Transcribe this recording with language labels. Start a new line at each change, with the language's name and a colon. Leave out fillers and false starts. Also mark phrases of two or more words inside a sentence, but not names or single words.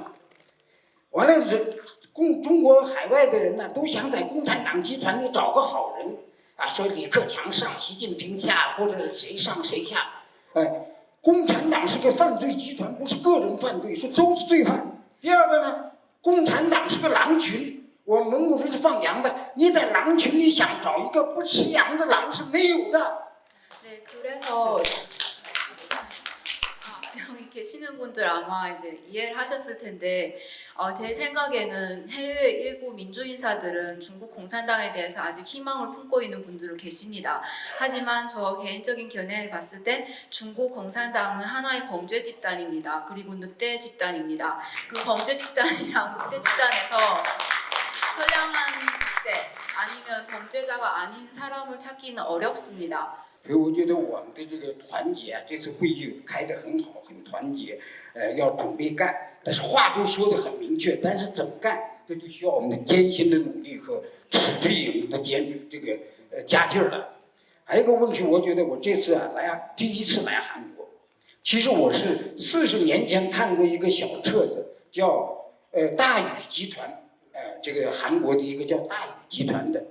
Chinese: 完了中国海外的人呢，都想在共产党集团里找个好人啊，说李克强上习近平下，或者谁上谁下。共产党是个犯罪集团，不是个人犯罪，说都是罪犯。第二个呢，共产党是个狼群，我们蒙古人是放羊的，你在狼群里想找一个不吃羊的狼是没有的。
Korean: 네, 그래서 여기 계시는 분들 아마 이제 이해를 하셨을 텐데 제 생각에는 해외 일부 민주인사들은 중국 공산당에 대해서 아직 희망을 품고 있는 분들은 계십니다. 하지만 저 개인적인 견해를 봤을 때 중국 공산당은 하나의 범죄 집단입니다. 그리고 늑대 집단입니다. 그 범죄 집단이랑 늑대 집단에서 선량한 늑대 아니면 범죄자가 아닌 사람을 찾기는 어렵습니다.
Chinese: 所以我觉得我们的这个团结啊，这次会议开得很好，很团结，要准备干，但是话都说得很明确，但是怎么干，这就需要我们的艰辛的努力和持之以恒的加劲儿了。还有一个问题，我觉得我这次啊第一次来韩国，其实我是40年前看过一个小册子，叫大禹集团，这个韩国的一个叫大禹集团的。